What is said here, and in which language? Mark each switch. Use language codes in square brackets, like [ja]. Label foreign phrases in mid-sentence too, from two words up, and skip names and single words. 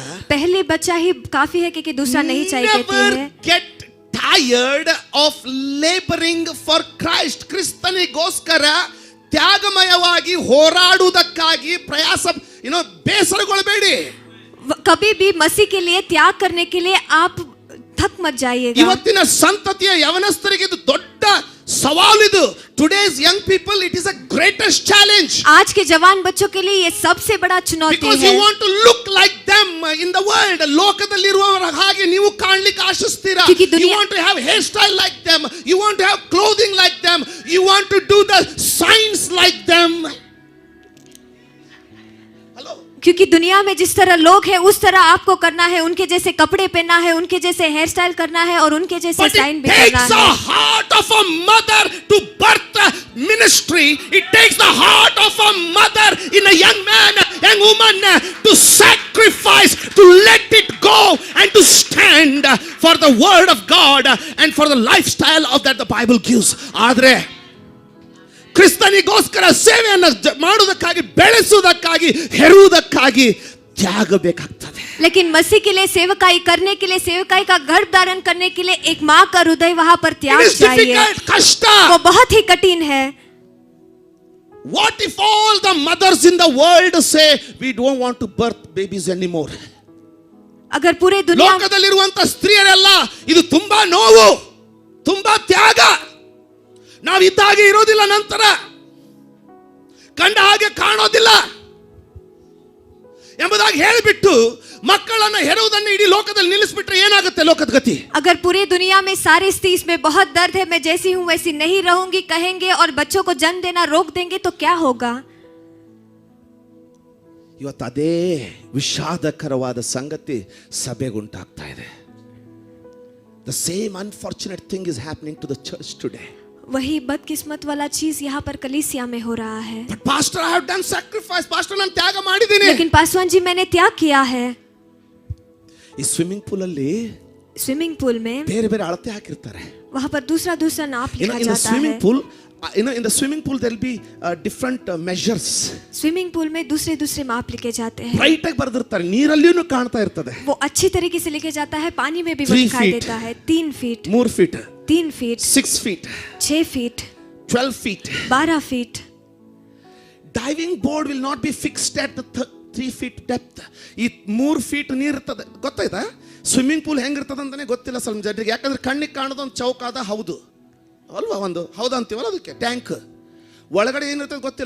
[hi] पहले बच्चा ही काफी है कि दूसरा नहीं चाहिए कहती है. [en] Get tired of laboring for Christ. [kn] ಕ್ರಿಸ್ತನಿಗೋಸ್ಕರ ತ್ಯಾಗಮಯವಾಗಿ ಹೋರಾಡುವುದಕ್ಕಾಗಿ ಪ್ರಯಾಸ ಬೇಸರಗೊಳ್ಳಬೇಡಿ. [hi] कभी भी मसीह के लिए त्याग करने के लिए आप थक मत जाइएगा. [kn] ಇವತ್ತಿನ ಸಂತತಿಯ ಯವನಸ್ಥರಿಗೆ ಇದು ದೊಡ್ಡ ಸವಾಲಿದು. [en] Today's young people, it is a greatest challenge. [hi] आज के जवान बच्चों के लिए ये सबसे बड़ा चुनौती [en] Because [hi] है. [en] you want to look like them in the world. [kn] ಲೋಕದಲ್ಲಿರುವವರ ಹಾಗೆ ನೀವು ಕಾಣಲಿಕ್ಕೆ ಆಶಿಸ್ತೀರಾ. [en] You want to have hairstyle like them. You want to have clothing like them. You want to do the signs like them. Hello. [hi] क्योंकि दुनिया में जिस तरह लोग हैं उस तरह आपको करना है. उनके जैसे कपड़े पहनना है, उनके जैसे [en] hair style [hi] करना है और उनके जैसे [en] But [hi] साइन [en] it [hi] भी करना [en] takes the [hi] है. [en] heart of a mother to birth a ministry. It takes the heart of a mother in a young man, young woman to sacrifice, to let it go and to stand for the word of God and for the lifestyle of that the Bible gives. [kn] ಆದ್ರೆ ಕ್ರಿಸ್ತನಿಗೋಸ್ಕರ ಸೇವೆಯನ್ನು ಮಾಡುವುದಕ್ಕಾಗಿ, ಬೆಳೆಸುವುದಕ್ಕಾಗಿ, ಹೆರುವುದಕ್ಕಾಗಿ ತ್ಯಾಗ ಬೇಕಾಗ್ತದೆ. [hi] लेकिन मसीह के लिए सेवकाई करने के लिए, सेवकाई का गर्भ धारण करने के लिए एक माँ का हृदय वहां पर त्याग चाहिए. कष्ट, वो बहुत ही कठिन है. [en] What if all the mothers in the world say we don't want to birth babies anymore? [hi] अगर पूरे दुनिया [kn] ಲೋಕದಲ್ಲಿರುವಂತ ಸ್ತ್ರೀಯರೆಲ್ಲ ಇದು ತುಂಬಾ ನೋವು, ತುಂಬಾ ತ್ಯಾಗ, ನಾವಿದ್ದಾಗೆ ಇರೋದಿಲ್ಲ ನಂತರ. ಕಂಡ ಹಾಗೆ ಕಾಣೋದಿಲ್ಲ ಎಂಬುದಾಗಿ ಹೇಳಿಬಿಟ್ಟು ಮಕ್ಕಳನ್ನು ಹೆರುವುದನ್ನು ಇಡೀ ಲೋಕದಲ್ಲಿ ನಿಲ್ಲಿಸ್ಬಿಟ್ರೆ ಏನಾಗುತ್ತೆ ಲೋಕದ ಗತಿ? [hi] अगर पूरी दुनिया में सारे स्थिति इसमें बहुत दर्द है, मैं जैसी हूँ वैसी नहीं रहूंगी कहेंगे और बच्चों को जन्म देना रोक देंगे तो क्या होगा? [kn] ಇವತ್ತು ಅದೇ ವಿಷಾದಕರವಾದ ಸಂಗತಿ ಸಭೆಗುಂಟಾಗ್ತಾ ಇದೆ. [en] The same unfortunate thing is happening to the church today. [hi] वही बदकिस्मत वाला चीज यहाँ पर कलीसिया में हो रहा है. [en] But pastor, I have done sacrifice. Pastor, [kn] ನಾನು ತ್ಯಾಗ ಮಾಡಿದ್ದೀನಿ. [hi] लेकिन पासवान जी मैंने त्याग किया है. [kn] ಈ [en] swimming pool [kn] ಅಲ್ಲಿ [en] swimming pool [hi] में [kn] ಬೇರೆ ಬೇರೆ ಅಳತೆ ಹಾಕಿರ್ತಾರೆ. [hi] वहाँ पर दूसरा दूसरा नाप लिखा [en] In the [hi] जाता [en] swimming [hi] है. [en] pool, in the swimming pool there will be different measures. swimming pool [hi] में दूसरे दूसरे माप लिखे जाते हैं. [kn] ಬ್ರೈಟ್ ಆಗಿ ಬರೆದಿರ್ತಾರೆ, ನೀರಲ್ಲಿಯೂ ಕಾಣ್ತಾ ಇರ್ತದೆ. [hi] वो अच्छी तरीके से लिखे जाता है, पानी में भी वो 3 दिखाई [en] feet. [hi] देता है. 3 फीट, [en] 3 feet, [hi] 3 फीट, [en] 6 feet, [hi] 6 फीट, [en] 12 feet. [hi] 12 फीट. [en] Diving board will not be fixed at the 3 feet depth. [kn] ಈ 3 feet ನೀರು ಇರ್ತದೆ, ಗೊತ್ತಾಯ್ತಾ? [en] swimming pool [kn] ಹೆಂಗಿರ್ತದೆ ಅಂತಾನೆ ಗೊತ್ತಿಲ್ಲ ಸ್ವಲ್ಪ ಜನರಿಗೆ. ಯಾಕಂದ್ರೆ ಕಣ್ಣಿಗೆ ಕಾಣೋದು ಒಂದು ಚೌಕಾದ ಹೌದು ಅಲ್ವಾ, ಒಂದು ಹೌದು ಅಂತೀವಲ್ಲ ಅದಕ್ಕೆ, ಟ್ಯಾಂಕ್ ಒಳಗಡೆ ಏನಿರ್ತದೆ ಗೊತ್ತಿಲ್ಲ.